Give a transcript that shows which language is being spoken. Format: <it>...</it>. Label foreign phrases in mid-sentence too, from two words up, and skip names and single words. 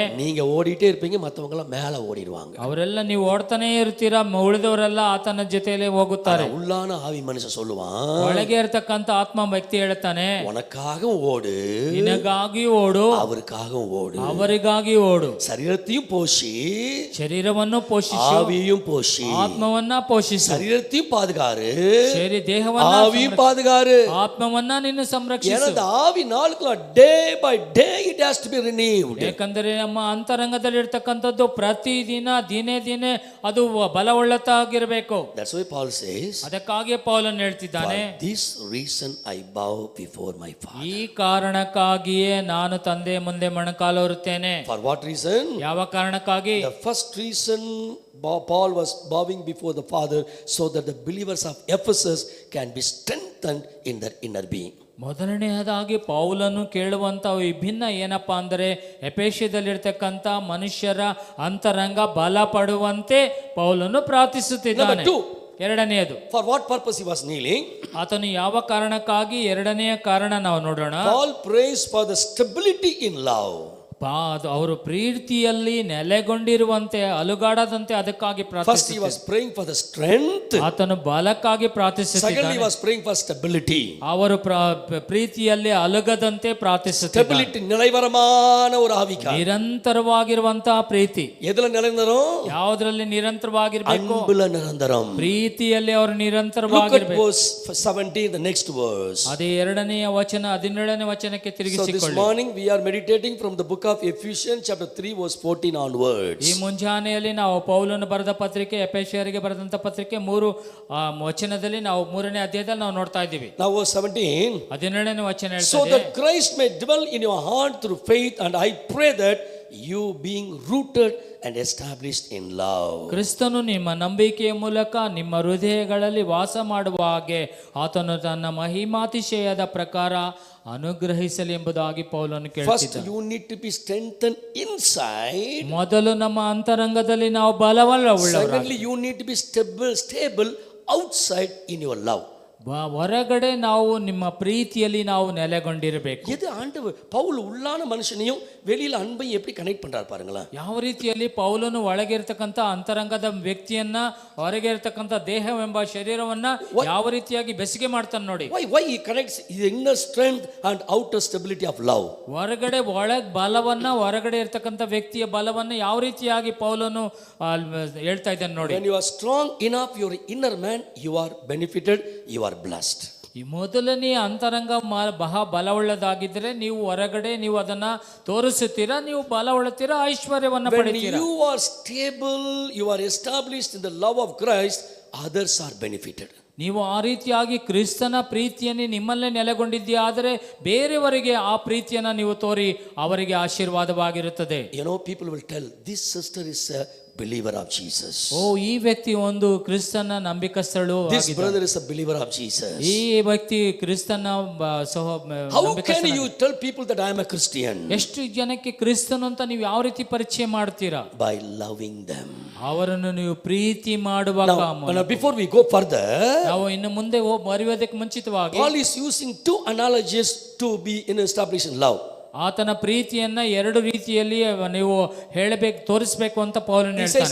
<ta>நீங்க ஓடிட்டே இருப்பீங்க, மத்தவங்க எல்லாம் மேல ஓடிடுவாங்க.</ta> <kn>ಅವರೆಲ್ಲ ನೀವು ಓಡ್ತಾನೆ ಇರ್ತೀರಾ, ಉಳಿದವರೆಲ್ಲ ಆತನ ಜೊತೆಯಲ್ಲೇ ಹೋಗುತ್ತಾರೆ.</kn> <ta>உள்ளான ஆவி மனுஷன் சொல்லுவான்,</ta> <kn>ಒಳಗೆ ಇರತಕ್ಕಂತ ಆತ್ಮ ವ್ಯಕ್ತಿ ಹೇಳ್ತಾನೆ,</kn> <ta>உனக்காகவும் ஓடு,</ta> <kn>ನಿನಗಾಗಿ ಓಡು,</kn> <ta>அவருக்காகவும் ஓடு,</ta> <kn>ಅವರಿಗಾಗಿ ಓಡು.</kn> <ta>சரீரத்தையும் போஷி,</ta> <kn>ಶರೀರವನ್ನು ಪೋಷಿಸು,</kn> <ta>ஆவியும் போஷி,</ta> <kn>ಆತ್ಮವನ್ನ ಪೋಷಿಸು.</kn> <ta>சரீரத்தையும் பாதுகாரு,</ta> <kn>ದೇಹವನ್ನ,</kn> <ta>ஆவியும் பாதுகாரு,</ta> <kn>ಆತ್ಮವನ್ನ ನಿನ್ನ ಸಂರಕ್ಷಿಸು.</kn> <ta>எனது ஆவி நாளுக்கு</ta> <en>day by day it has to be renewed.</en> <kn>ಯಾಕಂದರೆ ನಮ್ಮ ಅಂತರಂಗದಲ್ಲಿ ಇರ್ತಕ್ಕಂಥದ್ದು ಪ್ರತಿದಿನ ದಿನೇ ದಿನೇ ಅದು ಬಲವುಳ್ಳತಾಗಿರಬೇಕು.</kn> <en>That's why Paul says,</en> <kn>ಅದಕ್ಕಾಗಿಯೇ ಪೌಲನು ಹೇಳ್ತಿದ್ದಾನೆ,</kn> <en>for this reason I bow before my Father.</en> <kn>ಈ ಕಾರಣಕ್ಕಾಗಿಯೇ ನಾನು ತಂದೆ ಮುಂದೆ ಮೊಣಕಾಲೂರುತ್ತೇನೆ.</kn> <en>For what reason?</en> <kn>ಯಾವ ಕಾರಣಕ್ಕಾಗಿ?</kn> <en>The first reason Paul was bowing before the Father so that the believers of Ephesus can be strengthened in their inner being.</en> <kn>ಮೊದಲನೆಯದಾಗಿ ಪೌಲನು ಕೇಳುವಂತ ವಿಭಿನ್ನ ಏನಪ್ಪಾ ಅಂದರೆ, ಎಫೆಸದಲ್ಲಿರ್ತಕ್ಕಂಥ ಮನುಷ್ಯರ ಅಂತರಂಗ ಬಲಪಡುವಂತೆ ಪೌಲನು ಪ್ರಾರ್ಥಿಸುತ್ತಿದ್ದಾನೆ. ಎರಡನೆಯದು,</kn> <en>For what purpose he was kneeling?</en> <kn>ಆತನು ಯಾವ ಕಾರಣಕ್ಕಾಗಿ, ಎರಡನೆಯ ಕಾರಣ ನಾವು ನೋಡೋಣ.</kn> <en>Paul prays for the stability in love.</en> <kn>ಅವರು ಪ್ರೀತಿಯಲ್ಲಿ ನೆಲೆಗೊಂಡಿರುವಂತೆ, ಅಲುಗಾಡದಂತೆ ಅದಕ್ಕಾಗಿ</kn> <en>First he was praying for the strength.</en> <kn>ಆತನು ಬಲಕ್ಕಾಗಿ</kn> <en>Secondly</en> <kn>ಪ್ರಾರ್ಥಿಸುತ್ತಿದ್ದಾನೆ.</kn> <en>he was praying for stability.</en> <kn>ಅವರು ಪ್ರೀತಿಯಲ್ಲಿ ಅಲುಗದಂತೆ ಪ್ರಾರ್ಥಿಸುತ್ತಿದ್ದಾರೆ.</kn> <en>Stability,</en> <ta>நிலைவரமான ஒரு ஆவிக்கா.</ta> <kn>ನಿರಂತರವಾಗಿರುವಂತಹ ಪ್ರೀತಿ.</kn> <ta>எதுல நிரந்தரம்?</ta> <kn>ಯಾವುದರಲ್ಲಿ ನಿರಂತರವಾಗಿರ್ಬೇಕು?</kn> <ta>அன்புல நிரந்தரம்.</ta> <kn>ಪ್ರೀತಿಯಲ್ಲಿ ಅವರು</kn> <en>Look at</en> <kn>ನಿರಂತರವಾಗಿರ್ಬೇಕು.</kn> <en>verse 17, the next verse.</en> <kn>ಅದೇ ಎರಡನೆಯ ವಚನ 17ನೇ ವಚನಕ್ಕೆ</kn> <en>So this</en> <kn>ತಿರುಗಿಸಿಕೊಳ್ಳಿ.</kn> <en>morning we are meditating from the book of Ephesians chapter 3 verse 14 onwards.</en> <kn>ಈ ಮುಂಜಾನೆಯಲ್ಲಿ ನಾವು ಪೌಲನು ಬರೆದ ಪತ್ರಿಕೆ, ಎಫೆಸರಿಗೆ ಬರೆದಂತ ಪತ್ರಿಕೆ 3 ವಚನದಲ್ಲಿ ನಾವು 3ನೇ ಅಧ್ಯಾಯದಲ್ಲಿ ನಾವು ನೋಡ್ತಾ ಇದ್ದೀವಿ.</kn> <en>Now verse 17.</en> <kn>17ನೇ ವಚನ</kn> <en>So</en> <kn>ಹೇಳ್ತದೆ,</kn> <en>that Christ may dwell in your heart through faith, and I pray that you being rooted and established in love.</en> <kn>ಕ್ರಿಸ್ತನು ನಿಮ್ಮ ನಂಬಿಕೆಯ ಮೂಲಕ ನಿಮ್ಮ ಹೃದಯಗಳಲ್ಲಿ ವಾಸ ಮಾಡುವ ಹಾಗೆ ಆತನು ತನ್ನ ಮಹಿಮಾತಿಶಯದ ಪ್ರಕಾರ ಅನುಗ್ರಹಿಸಲಿ ಎಂಬುದಾಗಿ ಪೌಲನು</kn> <en>First</en> <kn>ಕೇಳ್ತಿದ್ದಾನೆ.</kn> <en>you need to be strengthened inside.</en> <kn>ಮೊದಲು ನಮ್ಮ ಅಂತರಂಗದಲ್ಲಿ ನಾವು ಬಲವುಳ್ಳವರಾಗಿ,</kn> <en>Secondly you need to be stable outside in your love.</en> <kn>ಹೊರಗಡೆ ನಾವು ನಿಮ್ಮ ಪ್ರೀತಿಯಲ್ಲಿ ನಾವು ನೆಲೆಗೊಂಡಿರಬೇಕು.</kn> <ta>எது ஆண்டவர் பவுல் உள்ளான மனுஷனையும் வெளியில அன்பையும் எப்படி கனெக்ட் பண்றாரு பாருங்களா.</ta> <kn>ಯಾವ ರೀತಿಯಲ್ಲಿ ಪೌಲನು ಒಳಗೆ ಇರತಕ್ಕಂತ ಅಂತರಂಗದ ವ್ಯಕ್ತಿಯನ್ನ ಹೊರಗೆ ಇರತಕ್ಕಂತ ದೇಹವೆಂಬ ಶರೀರವನ್ನ ಯಾವ ರೀತಿಯಾಗಿ ಬೆಸಿಗೆ ಮಾಡ್ತಾನೆ ನೋಡಿ.</kn> <en>Why he connects his inner strength and outer stability of love.</en> <kn>ಹೊರಗಡೆ ಒಳಗ್ ಬಲವನ್ನ, ಹೊರಗಡೆ ಇರತಕ್ಕಂತ ವ್ಯಕ್ತಿಯ ಬಲವನ್ನ ಯಾವ ರೀತಿಯಾಗಿ ಪೌಲನು ಹೇಳ್ತಾ ಇದ್ದಾನೆ ನೋಡಿ.</kn> <en>When you are strong enough your inner man, you are benefited, you are blessed.</en> <kn>ಈ ಮೊದಲನೇ ಅಂತರಂಗ ಬಹಳ ಬಲವುಳ್ಳದಾಗಿದ್ದರೆ ನೀವು ಹೊರಗಡೆ ನೀವು ಅದನ್ನ ತೋರಿಸುತ್ತೀರಾ, ನೀವು ಬಲವುಳ್ಳುತ್ತೀರಾ, ಐಶ್ವರ್ಯವನ್ನ</kn> <en>When</en> <kn>ಪಡೆಯುತ್ತೀರಾ.</kn> <en>you are stable, you are established in the love of Christ, others are benefited.</en> <kn>ನೀವು ಆ ರೀತಿಯಾಗಿ ಕ್ರಿಸ್ತನ ಪ್ರೀತಿಯನ್ನು ನಿಮ್ಮಲ್ಲೇ ನೆಲೆಗೊಂಡಿದ್ದೀಯ ಆದರೆ ಬೇರೆಯವರಿಗೆ ಆ ಪ್ರೀತಿಯನ್ನ ನೀವು ತೋರಿ ಅವರಿಗೆ ಆಶೀರ್ವಾದವಾಗಿರುತ್ತದೆ.</kn> <en>You know, people will tell this sister is a believer of Jesus.</en> <kn>ಓ, ಈ ವ್ಯಕ್ತಿ ಒಂದು ಕ್ರಿಸ್ತನ ನಂಬಿಕಸ್ಥಳು.</kn> <en>This brother is a believer of Jesus.</en> <kn>ಈ ವ್ಯಕ್ತಿ ಕ್ರಿಸ್ತನ</kn> <en>How can you tell people that I am a Christian?</en> <kn>ಎಷ್ಟು ಜನಕ್ಕೆ ಕ್ರಿಸ್ತನು ಅಂತ ನೀವು ಯಾವ ರೀತಿ ಪರಿಚಯ ಮಾಡ್ತೀರಾ?</kn> <en>By loving them.</en> <kn>ಅವರನ್ನು ನೀವು ಪ್ರೀತಿ ಮಾಡುವಾಗ.</kn> <en>Now before we go further,</en> <kn>ನಾವು ಇನ್ನು ಮುಂದೆ ಬರೆಯುವುದಕ್ಕೆ ಮುಂಚಿತವಾಗಿ</kn> <en>Paul is using two analogies to be established in love.</en> <kn>ಆತನ ಪ್ರೀತಿಯನ್ನ ಎರಡು ರೀತಿಯಲ್ಲಿ ನೀವು ಹೇಳಬೇಕು, ತೋರಿಸಬೇಕು ಅಂತ ಪೌಲನು ಹೇಳ್ತಾನೆ.</kn>